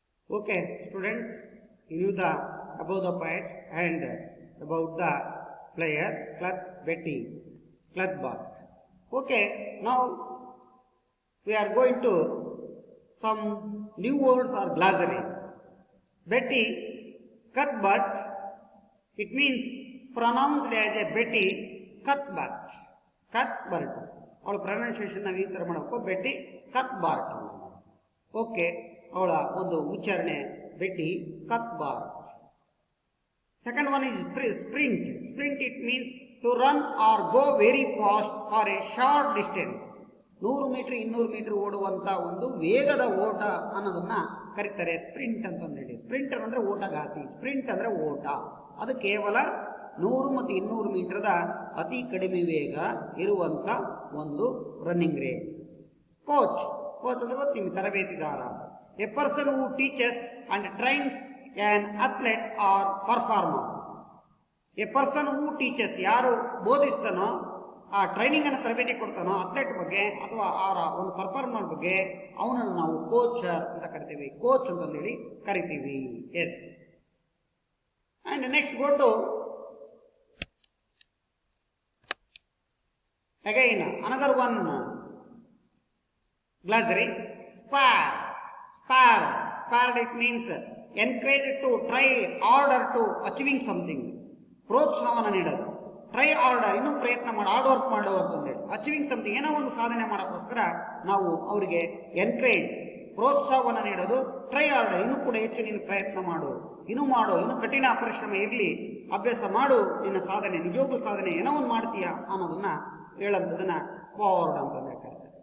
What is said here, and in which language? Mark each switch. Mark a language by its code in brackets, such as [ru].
[en] Okay, students, you knew the about the poet and about the player Betty Cuthbert. Okay, now we are going to some new words or glossary. Betty Cuthbert, it means pronounced as a Betty Cuthbert. Cuthbert. [kn] ಅವಳ pronunciation ನಾವು ಈ ಥರ ಮಾಡಬೇಕು, ಬೆಟ್ಟಿ ಕತ್ಬಾರ್ಟ್. Okay, ಅವಳ ಒಂದು ಉಚ್ಚಾರಣೆ ಬೆಟ್ಟಿ ಕತ್ಬಾರ್ಟ್. [en] Second one is sprint. Sprint it means to run or go very fast for a short distance. [kn] 100 metre 200 metre ಓಡುವಂತ ಒಂದು ವೇಗದ ಓಟ ಅನ್ನೋದನ್ನ ಕರೀತಾರೆ ಸ್ಪ್ರಿಂಟ್ ಅಂತಂದೇಳಿ. ಸ್ಪ್ರಿಂಟರ್ ಅಂದ್ರೆ ಓಟಗಾತಿ, ಸ್ಪ್ರಿಂಟ್ ಅಂದ್ರೆ ಓಟ. ಅದು ಕೇವಲ 100 ಮತ್ತು 200 ಮೀಟರ್ದ ಅತಿ ಕಡಿಮೆ ವೇಗ ಇರುವಂತ ಒಂದು ರನ್ನಿಂಗ್ ರೇಸ್. ಕೋಚ್. ಕೋಚ್ ಅಂದ್ರೆ ಗೊತ್ತು ನಿಮಗೆ, ತರಬೇತಿದಾರ. [en] A person who teaches and trains an athlete or performer. A person who teaches, [kn] ಯಾರು ಬೋಧಿಸ್ತಾನೋ, ಆ ಟ್ರೈನಿಂಗ್ ಅನ್ನು ತರಬೇತಿ ಕೊಡ್ತಾನೋ ಅಥ್ಲೆಟ್ ಬಗ್ಗೆ ಅಥವಾ ಅವರ ಒಂದು ಪರ್ಫಾರ್ಮರ್ ಬಗ್ಗೆ, ಅವನನ್ನು ನಾವು ಕೋಚರ್ ಅಂತ ಕರಿತೀವಿ, ಕೋಚ್ ಅಂತಂದೇಳಿ ಕರಿತೀವಿ. [en] Yes. And next go to again another one glossary, spare. Spare it means encourage to try order to achieving something. [kn] ಪ್ರೋತ್ಸಾಹನ ನೀಡೋದು. [en] try order, [kn] ಇನ್ನೂ ಪ್ರಯತ್ನ ಮಾಡಿ, ಹಾರ್ಡ್ ವರ್ಕ್ ಮಾಡು ಅಂತಂದೇಳಿ. [en] achieving something, [kn] ಏನೋ ಒಂದು ಸಾಧನೆ ಮಾಡೋಕ್ಕೋಸ್ಕರ ನಾವು ಅವರಿಗೆ ಎನ್ಕರೇಜ್, ಪ್ರೋತ್ಸಾಹವನ್ನು ನೀಡೋದು. [en] try order, [kn] ಇನ್ನೂ ಕೂಡ ಹೆಚ್ಚು ನೀನು ಪ್ರಯತ್ನ ಮಾಡು, ಇನ್ನೂ ಕಠಿಣ ಪರಿಶ್ರಮ ಇರಲಿ, ಅಭ್ಯಾಸ ಮಾಡು, ನಿನ್ನ ಸಾಧನೆ ನಿಜವಾಗ್ಲೂ ಸಾಧನೆ ಏನೋ ಒಂದು ಮಾಡ್ತೀಯಾ ಅನ್ನೋದನ್ನ ಹೇಳೋದನ್ನ ಸ್ಪಾರ್ಡ್ ಅಂತ ಕರೀತಾರೆ.